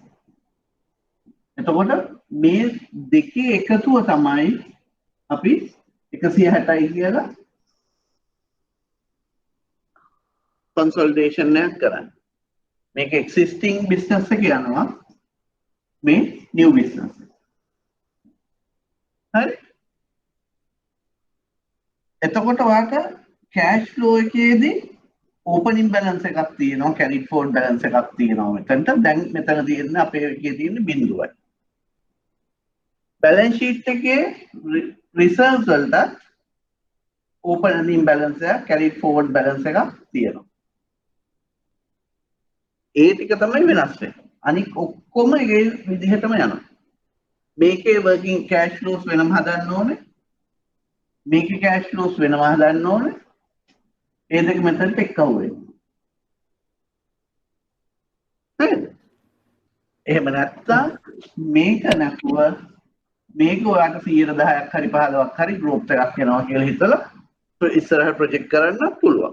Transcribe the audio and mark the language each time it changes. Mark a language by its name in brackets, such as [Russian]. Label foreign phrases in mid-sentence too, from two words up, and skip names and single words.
[Sinhala] එතකොට මේ දෙකේ එකතුව තමයි අපි 160යි කියලා consolidation එකක් කරන්නේ. මේක [English] existing business [Sinhala] එක යනවා මේ [English] new business [Sinhala] එක. හරි? එතකොට ඔයාට [English] cash flow [Sinhala] එකේදී [English] opening balance [Sinhala] එකක් තියෙනවා, [English] carried forward balance [Sinhala] එකක් තියෙනවා මෙතනට. දැන් මෙතන තියෙන්නේ අපේ එකේ තියෙන්නේ බිඳුවයි. [English] balance sheet [Sinhala] එකේ reserves වලට [English] opening balance [Sinhala] එක, [English] carried forward balance [Sinhala] එකක් තියෙනවා. ඒ ටික තමයි වෙනස් වෙන්නේ. අනික ඔක්කොම ඒ විදිහටම යනවා. මේකේ [English] working cash flows [Sinhala] වෙනම හදන්න ඕනේ. මේකේ [English] cash flows [Sinhala] වෙනම හදන්න ඕනේ. ඒ දෙක මෙතනට එක්කව වෙනවා. හරිද? එහෙම නැත්නම් මේක නැතුව මේක ඔයාට 10%ක් හරි 15ක් හරි growth එකක් එනවා කියලා හිතලා ඉස්සරහට ප්‍රොජෙක්ට් කරන්න පුළුවන්.